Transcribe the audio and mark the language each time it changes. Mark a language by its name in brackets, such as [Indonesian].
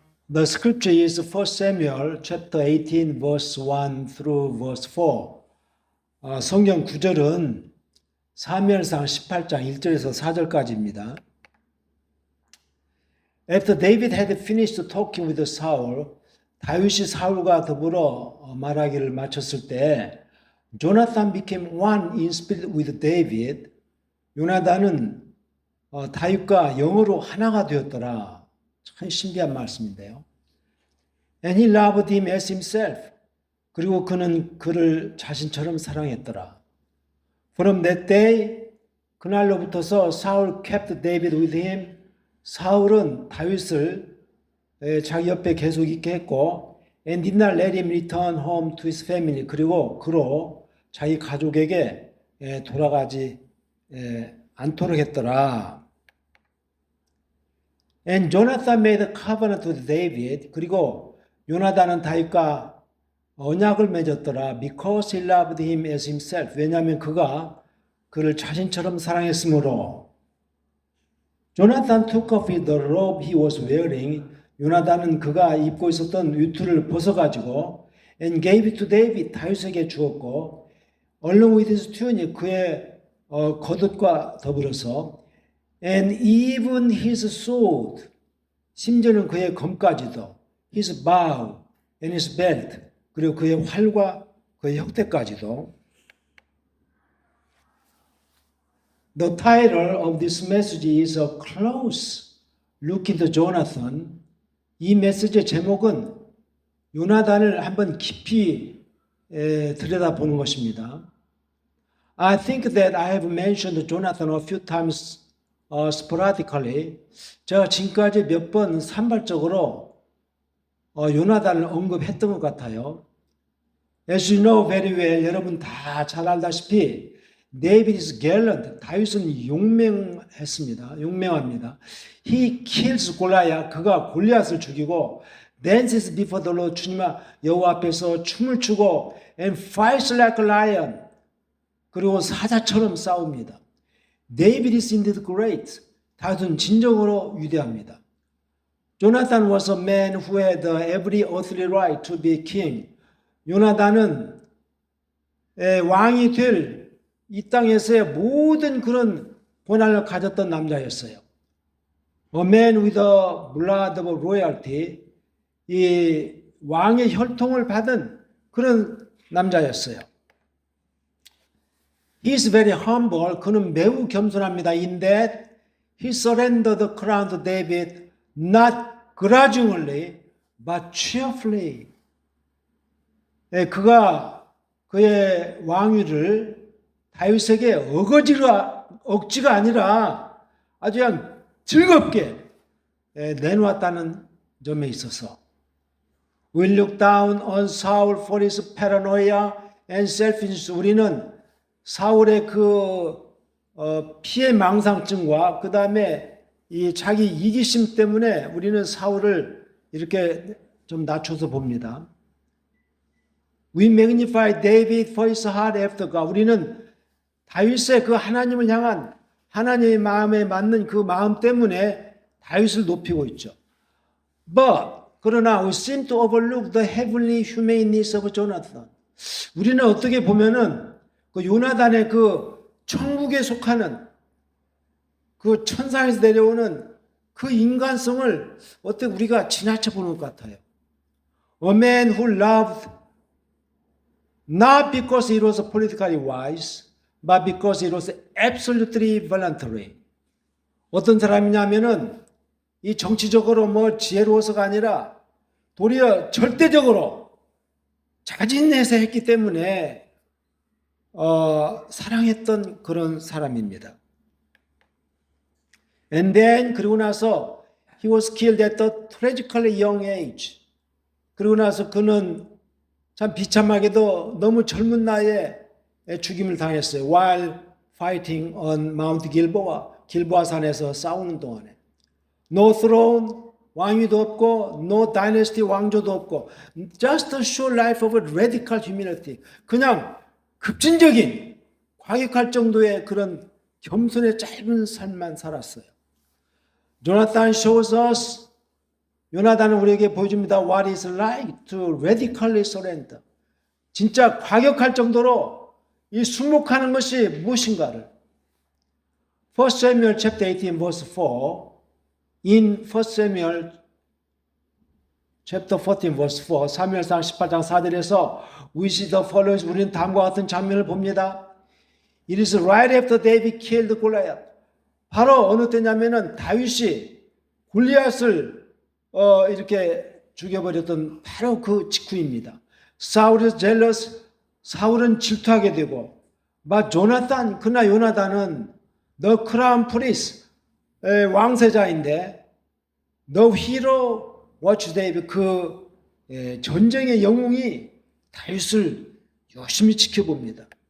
[English] The scripture is 1 Samuel chapter 18 verse 1 through verse 4. [Korean] 성경 구절은 사무엘상 18장 1절에서 4절까지입니다. [English] After David had finished talking with Saul, [Korean] 다윗이 사울과 더불어 말하기를 마쳤을 때 [English] Jonathan became one in spirit with David. [Korean] 요나단은 다윗과 영으로 하나가 되었더라. 참 신기한 말씀인데요. [English] And he loved him as himself. [Korean] 그리고 그는 그를 자신처럼 사랑했더라. [English] From that day, [Korean] 그날로부터서 [English] 사울 kept David with him. [Korean] 사울은 다윗을 자기 옆에 계속 있게 했고 [English] and did not let him return home to his family. [Korean] 그리고 그로 자기 가족에게 돌아가지 않도록 했더라. [English] And Jonathan made a covenant with David. [Korean] 그리고 요나단은 다윗과 언약을 맺었더라. [English] Because he loved him as himself. [Korean] 왜냐하면 그가 그를 자신처럼 사랑했으므로. [English] Jonathan took off the robe he was wearing. [Korean] 요나단은 그가 입고 있었던 위투를 벗어가지고 [English] and gave it to David. [Korean] 다윗에게 주었고 [English] along with his tunic. [Korean] 그의 겉옷과 더불어서 [English] and even his sword. [Korean] 심지어는 그의 검까지도 [English] his bow and his belt. [Korean] 그리고 그의 활과 그의 혁대까지도. [English] The title of this message is A Close Look into Jonathan. [Korean] 이 메시지의 제목은 요나단을 한번 깊이 들여다보는 것입니다. [English] I think that I have mentioned Jonathan a few times sporadically. [Korean] 제가 지금까지 몇 번 산발적으로 요나단을 언급했던 것 같아요. [English] As you know very well, [Korean] 여러분 다 잘 알다시피 [English] David is gallant. [Korean] 다윗은 용맹했습니다. 용맹합니다. [English] He kills Goliath. [Korean] 그가 골리앗을 죽이고 [English] dances before the Lord. [Korean] 주님 여호와 앞에서 춤을 추고 [English] and fights like a lion. [Korean] 그리고 사자처럼 싸웁니다. [English] David is indeed great. [Korean] 다윗은 진정으로 위대합니다. [English] Jonathan was a man who had every earthly right to be king. [Korean] 요나단은 왕이 될 이 땅에서의 모든 그런 권한을 가졌던 남자였어요. [English] A man with the blood of royalty. [Korean] 이 왕의 혈통을 받은 그런 남자였어요. [English] He is very humble. [Korean] 그는 매우 겸손합니다. [English] In that he surrendered the crown to David not grudgingly but cheerfully. [Korean] 그가 그의 왕위를 다윗에게 억지가 아니라 아주 그냥 즐겁게 내놓았다는 점에 있어서 [English] We look down on Saul for his paranoia and selfishness. [Korean] 우리는 사울의 그 피해 망상증과 그 다음에 이 자기 이기심 때문에 우리는 사울을 이렇게 좀 낮춰서 봅니다. [English] We magnify David for his heart after God. [Korean] 우리는 다윗의 그 하나님을 향한 하나님의 마음에 맞는 그 마음 때문에 다윗을 높이고 있죠. 그러나 [English] we seem to overlook the heavenly humaneness of Jonathan. [Korean] 우리는 어떻게 보면은 그 요나단의 그 천국에 속하는 그 천상에서 내려오는 그 인간성을 어떻게 우리가 지나쳐 보는 것 같아요. [English] A man who loved not because he was politically wise, but because he was absolutely voluntary. [Korean] 어떤 사람이냐면은 이 정치적으로 뭐 지혜로워서가 아니라 도리어 절대적으로 자진해서 했기 때문에 사랑했던 그런 사람입니다. [English] And then [Korean] 그리고 나서 [English] he was killed at a tragically young age. [Korean] 그리고 나서 그는 참 비참하게도 너무 젊은 나이에 죽임을 당했어요. [English] While fighting on Mount Gilboa, [Korean] 길보아 산에서 싸우는 동안에. [English] No throne, [Korean] 왕위도 없고, [English] no dynasty, [Korean] 왕조도 없고, [English] just a short life of radical humility. [Korean] 그냥 급진적인, 과격할 정도의 그런 겸손의 짧은 삶만 살았어요. [English] Jonathan shows us [Korean] 요나단은 우리에게 보여줍니다. [English] What is like to radically surrender. [Korean] 진짜 과격할 정도로 이 순목하는 것이 무엇인가를. [English] 1 Samuel chapter 18 verse 4 in 1 Samuel chapter 14 verse 4 [Korean] 사무엘상 18장 4절에서 [English] we see the following [Korean] 우리는 다음과 같은 장면을 봅니다. [English] It is right after David killed Goliath. [Korean] 바로 어느 때냐면은 다윗이 골리앗을 이렇게 죽여버렸던 바로 그 직후입니다. [English] Saul is jealous. [Korean] 사울은 질투하게 되고, [English] but Jonathan, [Korean] 그러나 요나단은 [English] the crown prince, [Korean] 왕세자인데, [English] the hero watch David, [Korean] 그 전쟁의 영웅이 다윗을 열심히 지켜봅니다.